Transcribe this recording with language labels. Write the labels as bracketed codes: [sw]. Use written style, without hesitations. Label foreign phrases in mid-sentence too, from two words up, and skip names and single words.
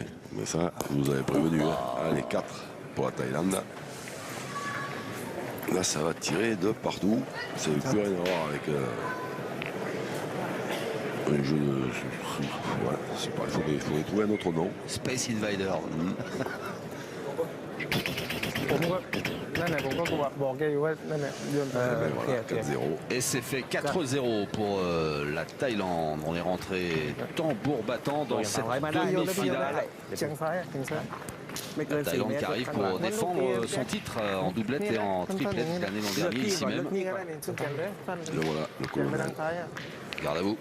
[fr] Mais ça, vous vous avez prévenu. Hein. Allez, 4 pour la Thaïlande. Là, ça va tirer de partout. Ça n'a plus rien à voir avec un jeu de. Ouais, c'est pas, il faudrait trouver un autre nom. Space Invader. [th] ผมก็นั่นแหละผมก็บอกแกอยู่ว่านั่นแหละโยน [fr] Eh ben [th] โอเค [fr] voilà, [th] โอเค [fr] 4-0. Et c'est fait 4-0 pour la Thaïlande. On est rentré tambour battant dans cette [th] มาได้โยนได้โยนได้ [fr] demi-finale. [th] เชียงซ้ายเชียงซ้ายไม่เกิน [fr] La [th] 4 เม [fr] Thaïlande [th] ตร [fr] qui arrive pour défendre son titre en doublette et en triplette gagné l'an dernier ici [th] เลือก [fr] même. [th] นี่ก็ได้นี่ขึ้นกันเลยสั้น [fr] Le voilà, le [th] เชียงไปทาง [fr] colonel. [th] ซ้ายอ่ะ [fr] Garde à vous.